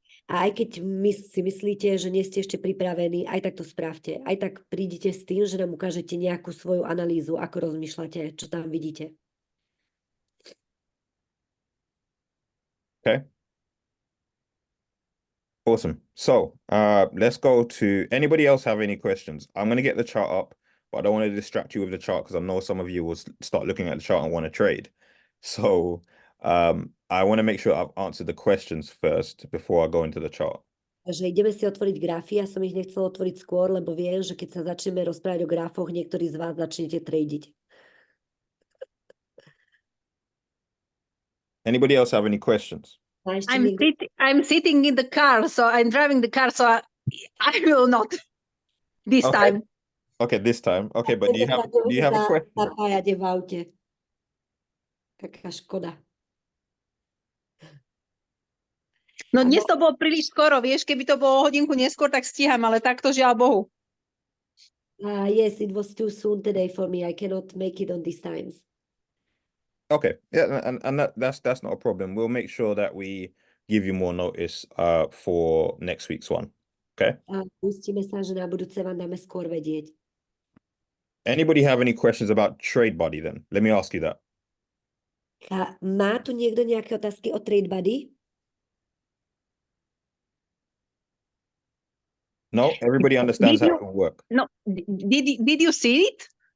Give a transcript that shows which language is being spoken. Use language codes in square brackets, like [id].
[sk] A aj keď si myslíte, že nie ste ešte pripravení, aj tak to spravte. Aj tak prídite s tým, že nám ukážete nejakú svoju analýzu, ako rozmýšľate, čo tam vidíte. [en] Okay. Awesome. So let's go to anybody else have any questions? I'm going to get the chart up, but I don't want to distract you with the chart because I know some of you will start looking at the chart and want to trade. So I want to make sure I've answered the questions first before I go into the chart. [sk] Takže ideme si otvoriť grafy. Ja som ich nechcela otvoriť skôr, lebo viem, že keď sa začneme rozprávať o grafoch, niektorí z vás začnete tradiť. [en] Anybody else have any questions? I'm sitting in the car, so I'm driving the car, so I will not this time. Okay, this time. Okay, but do you have a question? [sk] Zapájate v aute. Taká škoda. No dnes to bolo príliš skoro, vieš, keby to bolo hodinku neskôr, tak stíham, ale takto žiaľ Bohu. [en] Yes, it was too soon today for me. I cannot make it on these times. Okay, yeah, and that's not a problem. We'll make sure that we give you more notice for next week's one. Okay. [sk] Pustíme sa, že na budúce vám dáme skôr vedieť. [en] Anybody have any questions about TradeBuddy then? Let me ask you that. [sk] Má tu niekto nejaké otázky o TradeBuddy? [en] No, everybody understands how it will work. No, did you see it?